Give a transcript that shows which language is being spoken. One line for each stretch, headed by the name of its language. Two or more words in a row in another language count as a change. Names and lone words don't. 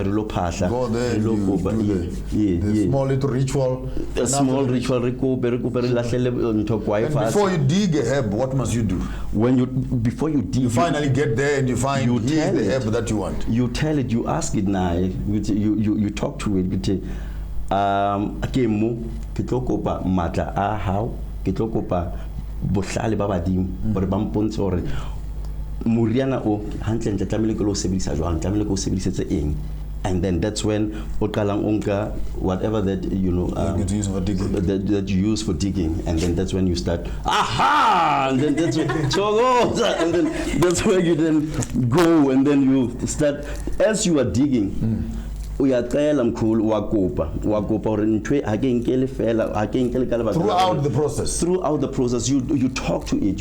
English: the small little ritual. A small ritual. And before you dig a herb, what must you do? Before you dig, you finally get there and you find here's the herb that you want. You tell it, you ask it now, you talk to it.
Tswana: Ke tlo kopa bohlale ba badimo gore ba mpontshe gore moriana o hantle ntle tlamele ke lo sebedisa jwang tlamele ke o sebedisetse eng,
English: and then that's when
Tswana: o qalang onka
English: whatever that that you use for digging, and then that's when you start and then that's when and then that's where you then go and then you start as you are digging. Throughout the process you talk to it.